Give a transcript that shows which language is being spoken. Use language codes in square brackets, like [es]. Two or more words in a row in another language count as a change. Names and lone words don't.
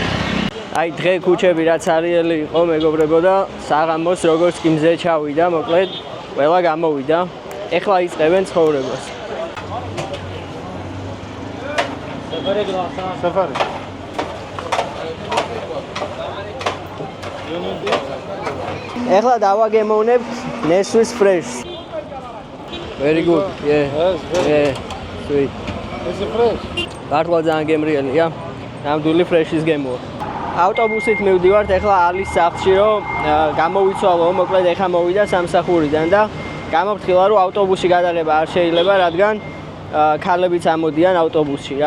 [ka] აი დღე ქუჩები რაც არიელი იყო მეგობრებო და საღამოს როგორც კი მზე ჩავიდა, მოკლედ ყველა გამოვიდა. ეხლა იწყებენ ცხოვრებას. [en] Safari. [ka] ეხლა დავაგემოვნებთ [en] Nesquik Fresh. Very good. Yeah. Sweet. Is it fresh? [ka] მართლა ძალიან გემრიელია. ნამდვილი ფრეშის გემოა. ავტობუსით მივდივართ ეხლა ალის სახლში, რომ გამოვიცვალო, მოკლედ ეხლა მოვიდა სამსახურიდან და გამოფრთხილა, რომ ავტობუსში გადაღება არ შეიძლება, რადგან ქალებიც ამოდიან ავტობუსში რა.